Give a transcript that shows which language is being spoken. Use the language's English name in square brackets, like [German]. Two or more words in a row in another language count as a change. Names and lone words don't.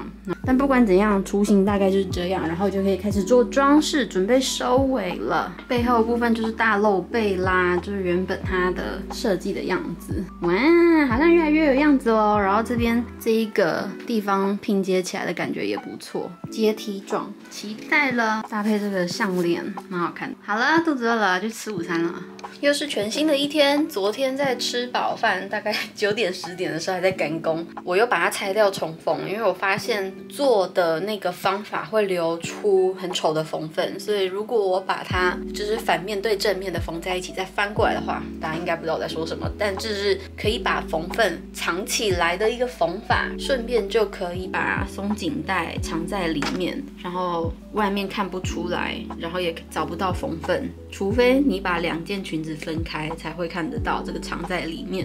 [Chinese] 但不管怎樣，雛形大概就是這樣，然後就可以開始做裝飾，準備收尾了。背後的部分就是大露背啦，就是原本它的設計的樣子。哇，好像越來越有樣子哦。然後這邊這一個地方拼接起來的感覺也不錯，階梯狀，期待了。搭配這個項鏈，蠻好看的。好了，肚子餓了，去吃午餐了。又是全新的一天。昨天在吃飽飯，大概9點10點的時候還在趕工，我又把它拆掉重縫，因為我發現做的那個方法會留出很醜的縫份，所以如果我把它就是反面對正面的縫在一起，再翻過來的話，大家應該不知道我在說什麼，但這是可以把縫份藏起來的一個縫法，順便就可以把鬆緊帶藏在裡面，然後外面看不出來，然後也找不到縫份，除非你把2件裙子分開才會看得到這個藏在裡面。